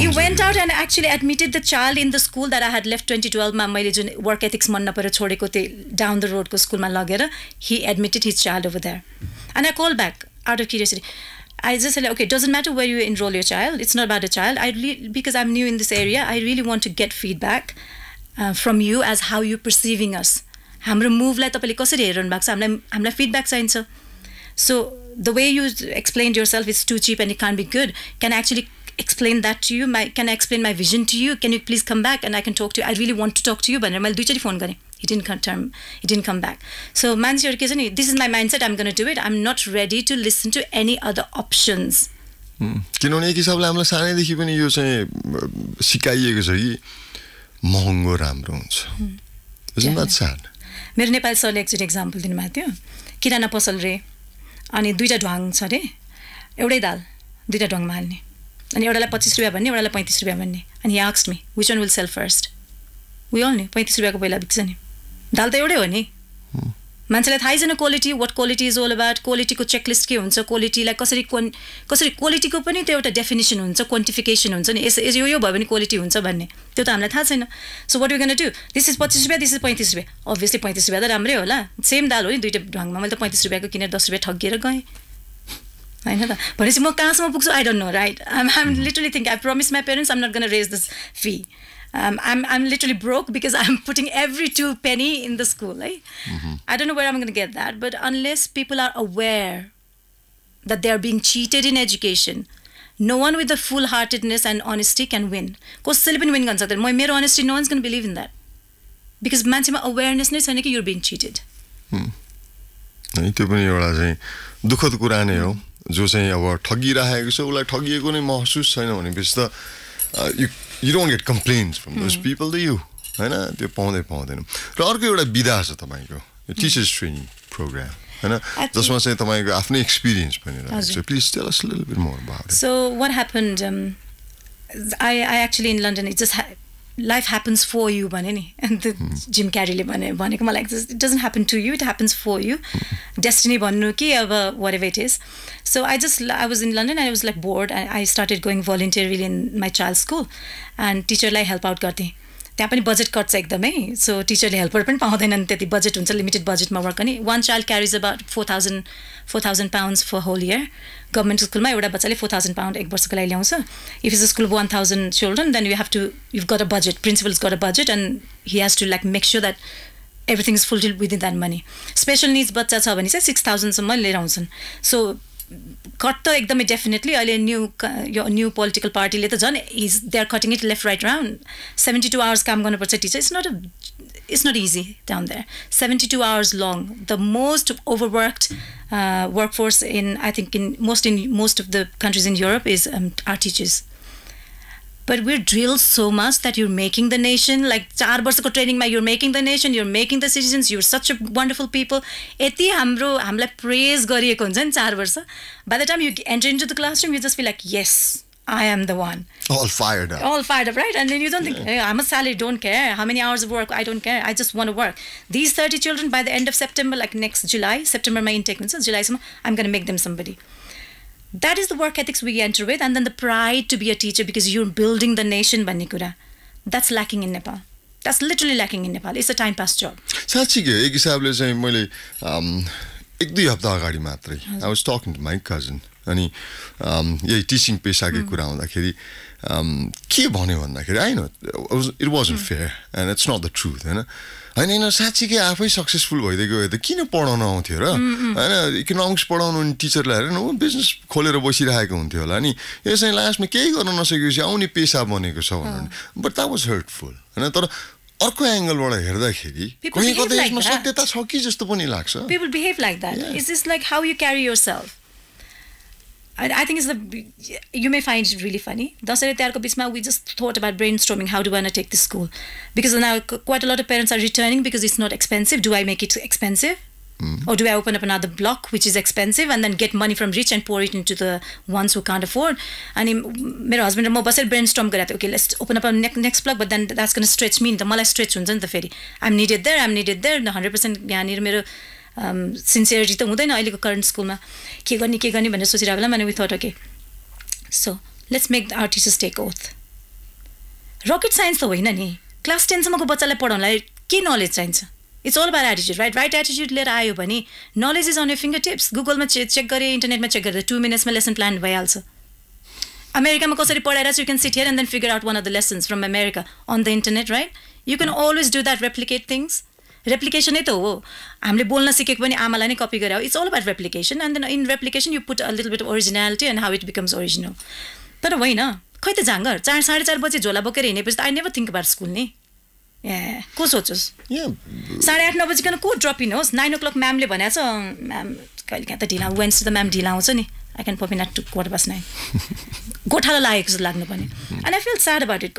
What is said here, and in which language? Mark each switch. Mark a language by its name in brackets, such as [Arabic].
[English] He went out and actually admitted the child in the school that I had left 2012 [Nepali] मा मैले जुन [English] work ethics [Nepali] मन नपरेर छोडेको त्यो [English] down the road [Nepali] को स्कुलमा लगेर [English] he admitted his child over there. And I called back out of curiosity. I just said, okay, it doesn't matter where you enroll your child. It's not about a child. Because I'm new in this area, I really want to get feedback from you as how you're perceiving us. [Nepali] हाम्रो मुभलाई तपाईले कसरी हेर्नु भएको छ, हामीलाई feedback चाहिन्छ. [English] So the way you explained yourself is too cheap and it can't be good. Can I actually explain that to you? Can I explain my vision to you? Can you please come back and I can talk to you? I really want to talk to you. [Nepali] भनेर मैले दुईचोटी phone गरेँ. [English] He didn't come back. So [Nepali] मान्छेहरु के छ नि, [English] this is my mindset, I'm going to do it. I'm not ready to listen to any other options. [Nepali] किनभने एक हिसाबले हामीलाई सानैदेखि पनि यो चाहिँ सिकाइएको छ कि महँगो राम्रो हुन्छ. [English] Isn't that sad? [Nepali] मेरो नेपाली सरले एकचोटि एक्जाम्पल दिनुभएको थियो. किराना पसल रे अनि दुईटा ढ्वाङ छ रे, एउटै दाल दुईटा ढ्वाङमा हाल्ने. अनि एउटालाई 25 रुपैयाँ भन्ने, एउटालाई 35 रुपैयाँ भन्ने. [English] And he asked me, which one will sell first? [Nepali] We all knew 35 रुपैयाँको पहिला बिक्छ नि. दाल त एउटै हो नि. मान्छेलाई थाहै छैन quality, [English] what quality is all about, [Nepali] क्वालिटीको चेकलिस्ट के हुन्छ, क्वालिटीलाई कसरी क्वालिटीको पनि त्यो एउटा डेफिनेसन हुन्छ, क्वान्टिफिकेसन हुन्छ नि. यो भयो भने क्वालिटी हुन्छ भन्ने त्यो त हामीलाई थाहा छैन. [English] So what we gonna do, this is 25 रुपैयाँ, this is 35 रुपैयाँ. [Nepali] अभियसली 35 रुपैयाँ त राम्रै होला. सेम दाल हो नि दुईटा ढङ्गमा. मैले त 35 रुपैयाँको किनेर 10 रुपैयाँ ठगिएर गएँ हैन त. भनेपछि म कहाँसम्म पुग्छु [English] I don't know, right? I'm literally thinking, I promised my parents I'm not going to raise this fee. I'm literally broke because I'm putting every 2 penny in the school. Right? I don't know where I'm going to get that, but unless people are aware that they are being cheated in education, no one with the full-heartedness and honesty can win. [Nepali] कसैले पनि win गर्न सक्दैन. [English] मेरो honesty, no one's going to believe in that. Because [Nepali] मान्छेमा awareness नै छैन कि [English] you're being cheated. [Nepali] त्यो पनि एउटा चाहिँ दुःखद कुरा नै हो. जो चाहिँ अब ठगिरहेको छ उलाई ठगिएको नै महसुस छैन भनेपछि त [English] you don't get complaints from those people, do you? [Nepali] हैन, त्यो पाउँदैनौ. र अर्को एउटा विधा छ तपाईको टिचर्स ट्रेनिङ प्रोग्राम हैन, जसमा चाहिँ तपाईको आफ्नै एक्सपिरियन्स पनि रहेछ. [English] So please tell us a little bit more about it. So what happened, I actually in London, it just life happens for you [Nepali] भने नि. [English] And the Jim Carreyले [Nepali] भनेको मलाई [English] it doesn't happen to you, it happens for you. Destiny [Nepali] भन्नु कि अब [English] whatever it is. So I was in London and I was like bored, and I started going voluntarily in my child's school and [Nepali] टीचरलाई help out गर्थे. त्यहाँ पनि budget कट्छ एकदमै. So टिचरले helper पनि पाउँदैनन्, त्यति बजेट हुन्छ, लिमिटेड बजेटमा वर्क गर्ने. [English] One child carries about 4,000 pounds for whole year. [Nepali] Government स्कुलमा एउटा बच्चाले 4,000 pound एक वर्षको लागि ल्याउँछ. [English] If it's a school of 1,000 children, then you've got a budget. Principal's got a budget and he has to like make sure that everything is fulfilled within that money. [Nepali] Special needs बच्चा छ भने चाहिँ 6,000 सम्म लिएर आउँछन्. So cut त एकदमै definitely अहिले न्यू पोलिटिकल पार्टीले त झन् [English] They are cutting it left right round. [Nepali] 72 hours काम गर्नुपर्छ teacher. [English] It's not easy down there. 72 hours long. The most overworked workforce I think in most of the countries in Europe is our teachers. But we're drilled so much that you're making the nation. Like [Nepali] 4 वर्षको ट्रेनिङमा [English] you're making the nation, you're making the citizens, you're such a wonderful people. [Nepali] यति हामीलाई praise गरिएको हुन्छ नि 4 वर्ष. [English] By the time you enter into the classroom, you just feel like, yes, I am the one. All fired up. All fired up, right? And then you don't think, hey, how much salary, don't care. How many hours of work, I don't care. I just want to work. These 30 children, by the end of September, like next July, September my intake, July, I'm going to make them somebody. That is the work ethics we enter with, and then the pride to be a teacher because you're building the nation, [Nepali] भन्ने कुरा. [English] That's lacking in Nepal. That's literally lacking in Nepal. It's a time pass job. [Nepali] साँच्चै एक हिसाबले चाहिँ मैले 1-2 हप्ता अगाडि मात्रै [English] I was talking to my cousin [Nepali] अनि यही टिचिङ पेसाकै कुरा आउँदाखेरि के भन्यो भन्दाखेरि [English] I know it wasn't fair and it's not the truth [Nepali] हैन हैन साच्चीकै आफै सक्सेसफुल भइदै गयो त किन पढाउन आउँथ्यो र हैन इकोनोमिक्स पढाउनु नि टिचरलाई हैन उ बिजनेस खोलेर बसिरहेको हुन्थ्यो होला नि यो चाहिँ लास्टमा केही गर्न नसकेपछि आउने पेशा बनेको छ भन्नु बट [English] that was hurtful [Nepali] हैन तर अर्को एंगलबाट हेर्दाखेरि कुनै कतै यसमा सत्यता छ कि जस्तो पनि लाग्छ [English] people behave like that. It's just like how you carry yourself. I think you may find it really funny. We just thought about brainstorming how do I want to take this school, because now quite a lot of parents are returning because it's not expensive. Do I make it expensive, or do I open up another block which is expensive and then get money from rich and pour it into the ones who can't afford? And my husband and I brainstorm [Nepali] garate. [English] Okay, let's open up a next block, but then that's going to stretch me. The stretch I'm needed there. [Nepali] 100% sincerity त हुँदैन अहिलेको current स्कुलमा के गर्ने भनेर सोचिरहेको बेला अनि [English] we thought okay, so let's make our teachers take oath. [Nepali] Rocket science त होइन नि, क्लास 10 सम्मको बच्चालाई पढाउनलाई के नलेज चाहिन्छ? [English] It's all about attitude, right? Right attitude [Nepali] लिएर आयो भने [English] knowledge is on your fingertips. [Nepali] गुगलमा चेक गरे, इन्टरनेटमा चेक गर्दा 2 minutes मा lesson plan भइहाल्छ. अमेरिकामा कसरी पढाएर [English] you can sit here and then figure out one of the lessons from America on the internet, right? You can always do that, replicate things. [Nepali] Replication नै त हो हामीले बोल्न सिकेको पनि आमालाई नै कपी गरे हो. [English] It's all about replication, and then in replication you put a little bit of originality and how it becomes original. [Nepali] तर होइन खै त जाँगर 4:30 बजे झोला बोकेर हिँडेपछि त [English] I never think about school [Nepali] नि को सोचोस् 8:30 बजीकन को ड्रप इन होस् 9 o'clock म्यामले भनेछ म्याम कहिले काहीँ त ढिला वेन्सडे त म्याम ढिला आउँछ नि [English] I can pop in at 9:15 [Nepali] गोठाला लागेको जस्तो लाग्नु पनि [English] and I feel sad about it.